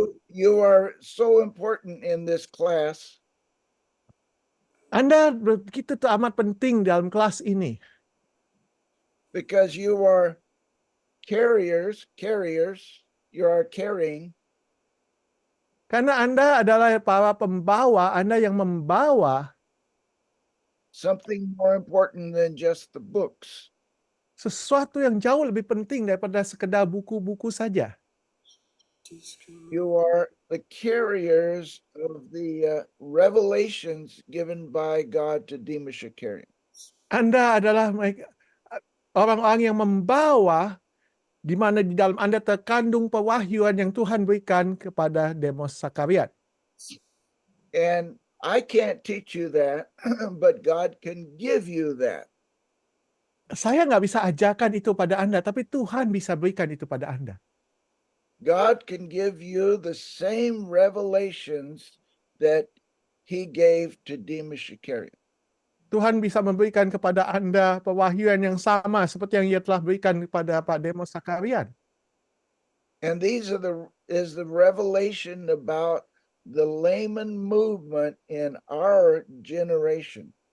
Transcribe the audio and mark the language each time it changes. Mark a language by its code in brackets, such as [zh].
[en] You are so important in this class [id] Anda begitu amat penting dalam kelas ini. [en] because you are carriers, you are carrying [id] Karena Anda adalah para pembawa, Anda yang membawa [en] something more important than just the books. [id] sesuatu yang jauh lebih penting daripada sekedar buku-buku saja. [en] You are the carriers of the revelations given by God to Demas Shakarian. [id] Anda adalah orang-orang yang membawa di mana di dalam Anda terkandung pewahyuan yang Tuhan berikan kepada Demos Sakarian. [en] And I can't teach you that, but God can give you that. [id] Saya nggak bisa ajarkan itu pada Anda, tapi Tuhan bisa berikan itu pada Anda. [en] God can give you the same revelations that he gave to Demas Shakarian. [id] Tuhan bisa memberikan kepada Anda pewahyuan yang sama seperti yang Ia telah berikan kepada Pak Demos Sakarian. [en] And these are is the revelation about the layman movement in our generation.